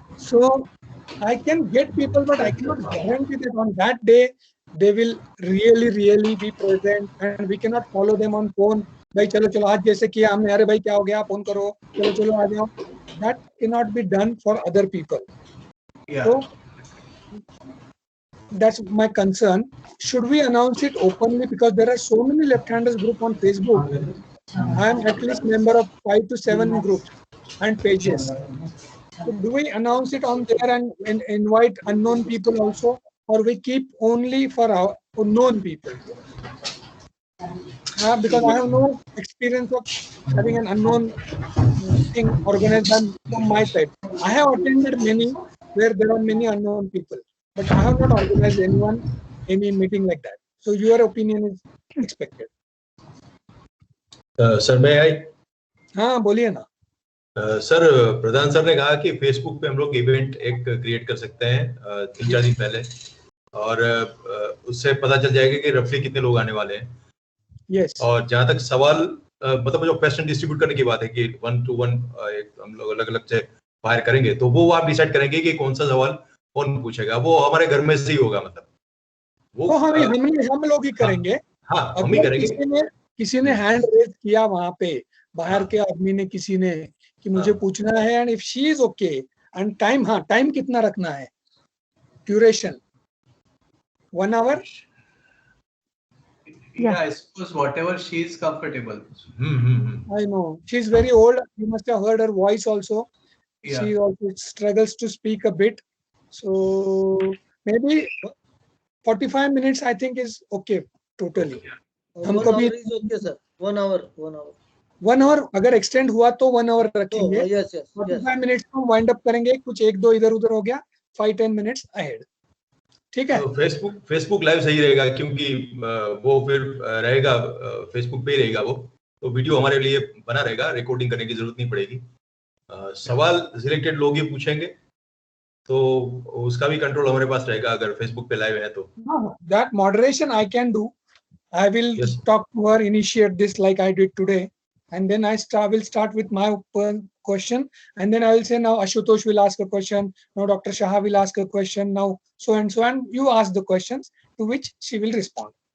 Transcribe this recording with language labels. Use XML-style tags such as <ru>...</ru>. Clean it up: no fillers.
<en>So I can get people, but I cannot guarantee that on that day they will really be present, and we cannot follow them on phone.</en> <hi>भाई चलो चलो आज जैसे किया हमने, अरे भाई क्या हो गया, फोन करो, चलो चलो आ जाओ.</hi> <en>That cannot be done for other people. Yeah. So that's my concern. Should we announce it openly, because there are so many left-handers group on Facebook? I am at least member of 5 to 7 groups and pages. So do we announce it on there and invite unknown people also, or we keep only for our known people? Because I have no experience of having an unknown thing organized from my side. I have attended many where there are many unknown people, but I have not organized any meeting like that. So your opinion is expected.</en> <hi>Sir मैं आई हाँ बोलिए ना. Sir प्रधान sir ने कहा कि Facebook पे हम लोग इवेंट एक क्रिएट कर सकते हैं 3-4 दिन पहले, और उससे पता चल जाएगा कि रफली कितने लोग आने वाले हैं.</hi> <en>Yes.</en> <hi>और जहां तक सवाल मतलब जो क्वेश्चन डिस्ट्रीब्यूट करने की बात है कि 1 to 1 हम लोग अलग अलग से फायर करेंगे, तो वो आप डिसाइड करेंगे कि कौन सा सवाल कौन पूछेगा. वो हमारे घर में से ही होगा, मतलब वो हम लोग ही करेंगे. हाँ हम ही करेंगे. किसी ने हैंड रेज किया वहां पे, बाहर के आदमी ने, किसी ने, कि मुझे पूछना है,</hi> <en>and if she is okay,</en> <hi>and time, हाँ टाइम कितना रखना है, duration 1 hour.</hi> <en>Yeah, I suppose whatever she is comfortable. I know she is very old. You must have heard her voice also. Yeah. She also struggles to speak a bit. So maybe 45 minutes I think is okay totally. हम 1</en> <hi>कभी</hi> <en>hour is okay, sir. 1 hour. 1 hour.</en> <hi>1 hour अगर extend हुआ तो 1 hour रखेंगे.</hi> <en>Oh, yes.</en> <hi>45 minutes में wind up करेंगे. कुछ 1-2 इधर उधर हो गया, 5-10 minutes ahead. ठीक है. तो फेसबुक लाइव सही रहेगा, क्योंकि वो फिर रहेगा फेसबुक पे ही रहेगा वो, तो वीडियो हमारे लिए बना रहेगा, रिकॉर्डिंग करने की जरूरत नहीं पड़ेगी. सवाल सिलेक्टेड लोग ही पूछेंगे, तो उसका भी कंट्रोल हमारे पास रहेगा अगर फेसबुक पे लाइव है तो.</hi> <en>That moderation I can do. I will talk to her, initiate this like I did today, and then will start with my question, and then I will say now Ashutosh will ask a question, now Dr. Shah will ask a question, now so and you ask the questions to which she will respond.</en>